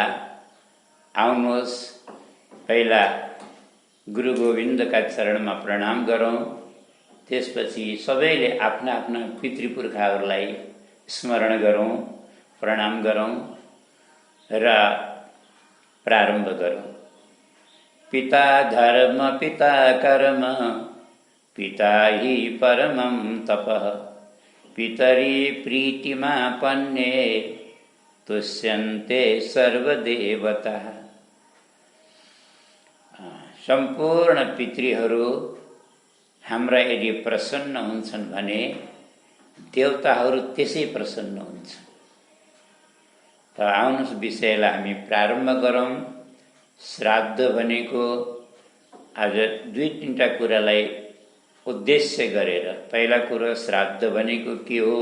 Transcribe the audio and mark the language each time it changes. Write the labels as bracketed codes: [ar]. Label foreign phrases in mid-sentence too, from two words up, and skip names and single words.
[ne] आउनुहोस् पहिला गुरु गोविन्दका चरणमा प्रणाम गरौँ। त्यसपछि सबैले आफ्ना आफ्ना पितृपुर्खाहरूलाई स्मरण गरौँ, प्रणाम गरौँ र प्रारम्भ गरौँ। [sa] पिता धर्म पिता कर्म पिता हि परमं तपः पितरि प्रीतिमा पन्ने तुष्यन्ते सर्वदेवताः। [ne] सम्पूर्ण पितृहरू हाम्रा यदि प्रसन्न हुन्छन् भने देवताहरू त्यसै प्रसन्न हुन्छन्। त आउनुहोस् विषयलाई हामी प्रारम्भ गरौँ। श्राद्ध भनेको आज दुई तीनटा कुरालाई उद्देश्य गरेर, पहिला कुरो श्राद्ध भनेको के हो?